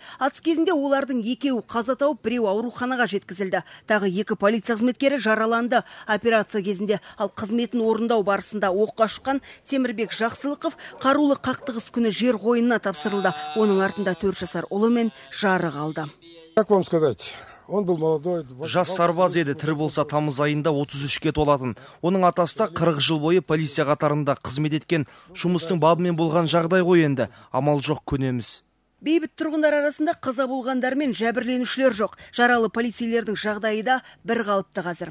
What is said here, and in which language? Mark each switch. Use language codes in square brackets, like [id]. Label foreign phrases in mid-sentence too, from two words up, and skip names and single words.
[kk] Атыс кезінде олардың екеуі қаза тауып, біреу ауруханаға жеткізілді. Тағы 2 полиция қызметкері жараланды. Операция кезінде ал қызметін орындау барысында оққа ұшқан Темірбек Жақсылықов қарулы қақтығыс күні жер қойнына тапсырылды. Оның артында 4 жасар ұлы мен жары қалды. [ru] Как вам сказать? Он был молодой. [kk] Жас сарбаз еді, тірі болса тамыз айында 33-ке толатын. Оның атасы да 40 жыл бойы полиция қатарында қызмет еткен. Жұмыстың бабымен болған жағдай ғой енді. Амал жоқ көнеміз. Бейбіт тұрғындар арасында қаза болғандар мен жәбірленушілер жоқ. Жаралы полицейлердің жағдайы да бір қалыпты қазір.